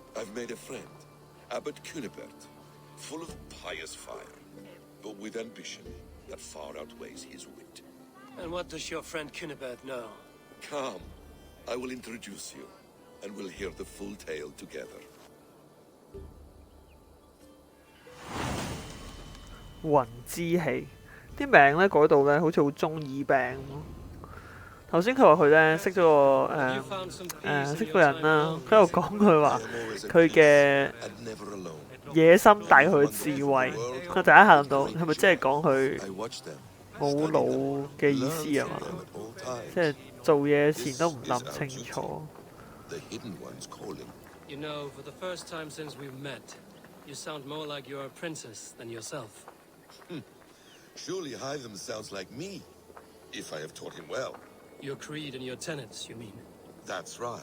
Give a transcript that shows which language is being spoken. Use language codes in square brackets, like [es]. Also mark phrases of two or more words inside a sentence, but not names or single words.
[en] I've made a friend, Abbot Cunibert. full of pious fire, but with ambition that far outweighs his wit. And what does your friend Cunibert know? Come, I will introduce you, and we'll hear the full tale together. [yue] 魂之氣啲名咧改到咧好似好中二病咁。頭先佢話佢咧識咗個識個人啦，佢喺度講佢話佢嘅 [en] And never alone. [yue] 野心大過佢嘅智慧。我第一下諗到係咪即係講佢 [en] I watch them. [yue] 冇腦嘅意思啊嘛？ [en] Them at all times. [yue] 即係做嘢前都唔諗清楚。 [en] The hidden ones calling. You know, for the first time since we've met, you sound more like you're a princess than yourself. Surely Hytham sounds like me, if I have taught him well. Your creed and your tenets, you mean? That's right.